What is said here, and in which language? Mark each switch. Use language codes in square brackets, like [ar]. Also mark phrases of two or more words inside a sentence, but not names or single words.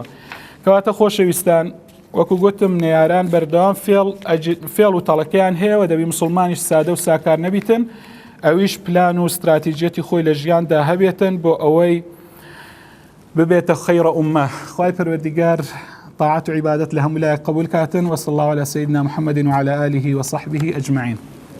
[ckb] کەواتە خۆشەویستان وەکو گوتم نێیاران بەردەوام فێڵ و تەڵەکەیان هەیە و دەبی مسلمانیش سادە و ساکار نەبیتن، ئەویش پلان و استراتیجەتی خۆی لە ژیاندا هەبێتن بۆ ئەوەی ببێتە خەیرە ئومە. خوای پەروەردیگار [ar] طاعة وعبادة [ckb] لهم لا قبول كاتن. [ar] وصلى الله على سيدنا محمد وعلى آله وصحبه أجمعين.